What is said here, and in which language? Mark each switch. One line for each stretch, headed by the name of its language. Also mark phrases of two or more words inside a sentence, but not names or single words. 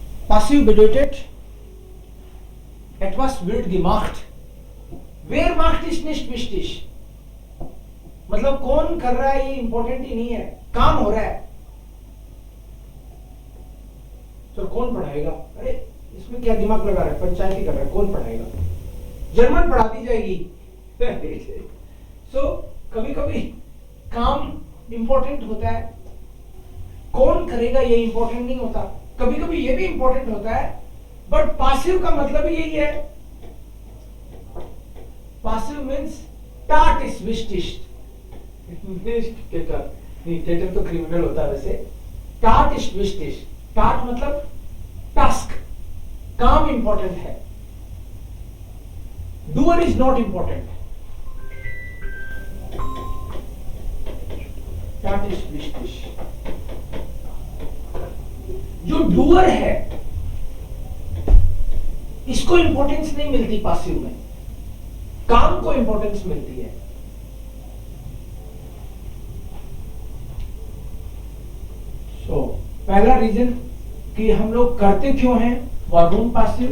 German: passiv bedeutet etwas wird gemacht. Wer macht ist nicht wichtig.
Hindi: मतलब कौन कर रहा है ये इंपॉर्टेंट ही नहीं है, काम हो रहा है। तो कौन पढ़ाएगा? अरे इसमें क्या दिमाग लगा रहा है, पंचायत ही कर रहा है, कौन पढ़ाएगा? जर्मन पढ़ा दी जाएगी। सो कभी कभी काम इंपॉर्टेंट होता है, कौन करेगा ये इंपॉर्टेंट नहीं होता। कभी कभी ये भी इंपॉर्टेंट होता है, बट पासिव का मतलब ही यही है।
English: passive means
German: tat ist wichtig।
Hindi: थिएटर तो क्रिमिनल होता है वैसे।
German: tat ist wichtig,
Hindi: tat मतलब टास्क, काम इंपॉर्टेंट है।
English: doer is not important।
German: tat ist wichtig।
Hindi: जो डूअर है इसको इंपॉर्टेंस नहीं मिलती पासिव में, काम को इंपॉर्टेंस मिलती है। सो पहला रीजन कि हम लोग करते क्यों हैं,
German: warum Passiv.